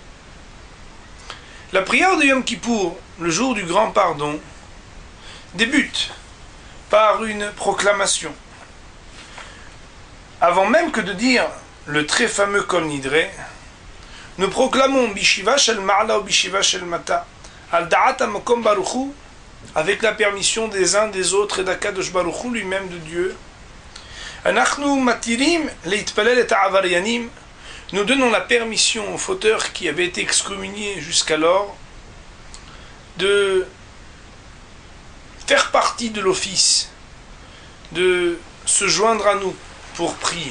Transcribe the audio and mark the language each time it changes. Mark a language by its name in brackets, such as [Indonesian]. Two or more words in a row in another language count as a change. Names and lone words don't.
[French] La prière de Yom Kippour, le jour du grand pardon, débute par une proclamation. Avant même que de dire le très fameux Kol Nidre, nous proclamons [Hebrew] בישיבה של מעלה [French] ou [Hebrew] בישיבה של מטה, על דעת המקום ברוך הוא, [French] avec la permission des uns des autres et d' [Hebrew] הקדוש ברוך הוא, [French] lui-même de Dieu. [Hebrew] אנחנו מתירים להתפלל עם העבריינים, [French] nous donnons la permission aux fauteurs qui avaient été excommuniés jusqu'alors de faire partie de l'office, de se joindre à nous pour prier.